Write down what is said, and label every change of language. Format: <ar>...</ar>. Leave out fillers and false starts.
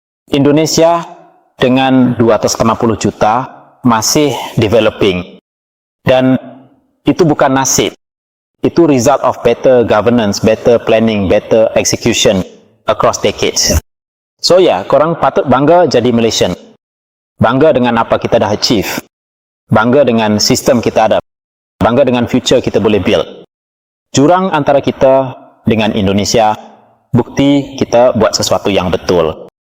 <ms>Indonesia dengan 250 juta masih developing. Dan itu bukan nasib.</ms> <en>Itu result of better governance, better planning, better execution across decades.</en> <ms>So ya, korang patut bangga jadi Malaysian. Bangga dengan apa kita dah achieve. Bangga dengan sistem kita ada. Bangga dengan future kita boleh build. Jurang antara kita dengan Indonesia, bukti kita buat sesuatu yang betul.</ms>